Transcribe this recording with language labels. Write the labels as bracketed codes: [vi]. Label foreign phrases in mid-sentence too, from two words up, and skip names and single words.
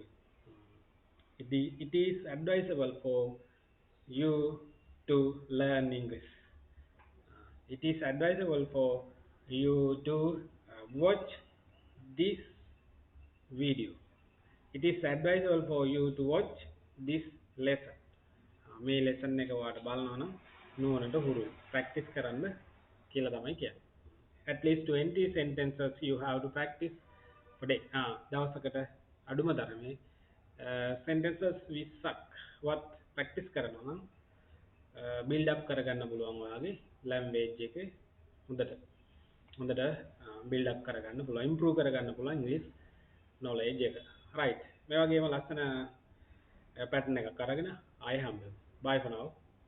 [en] It is advisable for you to learn English. It is advisable for you to watch this video. It is advisable for you to watch this lesson. [si] මේ lesson එක ඔයාලට බලනවා නම් නුවණට හුරුයි. practice කරන්න කියලා තමයි කියන්නේ. [en] At least 20 sentences you have to practice per day. [si] දවසකට අඩුම තරමේ sentences 20ක් වත් practice කරනවා නම් [en] build up [si] කරගන්න පුළුවන් ඔයාගේ language එක හොඳට [en] build up [si] කරගන්න පුළුවන්, improve කරගන්න පුළුවන් [en] English knowledge [si] එක. right. මේ වගේම ලස්සන pattern එකක් අරගෙන ආයෙ හම්බෙමු. [en] Bye for now.